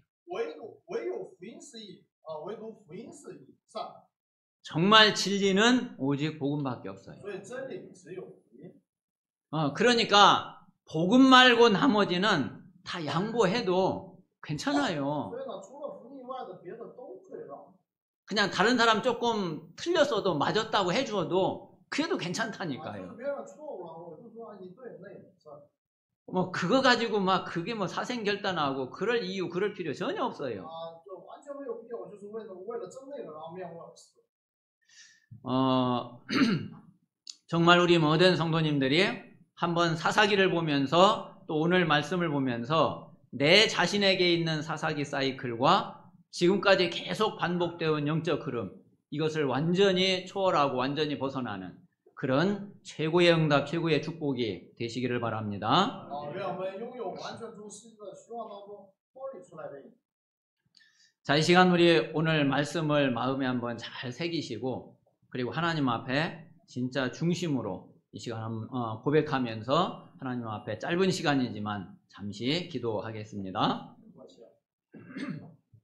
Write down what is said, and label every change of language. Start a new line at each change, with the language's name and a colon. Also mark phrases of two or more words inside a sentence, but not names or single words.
Chinese: 唯有福音是义唯独福音是义善，
Korean: 정말 진리는 오직 복음밖에 없어요.
Chinese: 所以真理只有福音。
Korean: 그러니까 복음 말고 나머지는 다 양보해도 괜찮아요.
Chinese: 所以呢，除了福音以外的别的都退让。
Korean: 그냥 다른 사람 조금 틀렸어도 맞았다고 해줘도 그래도 괜찮다니까요.
Chinese: 别人错误了，我就说你对，那也没事。
Korean: 뭐 그거 가지고 막 그게 뭐 사생결단하고 그럴 이유 그럴 필요 전혀 없어요.
Chinese: 就完全没有必要，就是为了争那个，然后面红耳赤。
Korean: 정말 우리 모든 성도님들이 한번 사사기를 보면서 또 오늘 말씀을 보면서 내 자신에게 있는 사사기 사이클과 지금까지 계속 반복되어 온 영적 흐름, 이것을 완전히 초월하고 완전히 벗어나는 그런 최고의 응답, 최고의 축복이 되시기를 바랍니다.
Chinese: 愿我们拥有完全从世界的虚妄当中脱离出来的。
Korean: 자, 이 시간 우리 오늘 말씀을 마음에 한번 잘 새기시고 그리고 하나님 앞에 진짜 중심으로 이 시간 고백하면서 하나님 앞에 짧은 시간이지만 잠시 기도하겠습니다.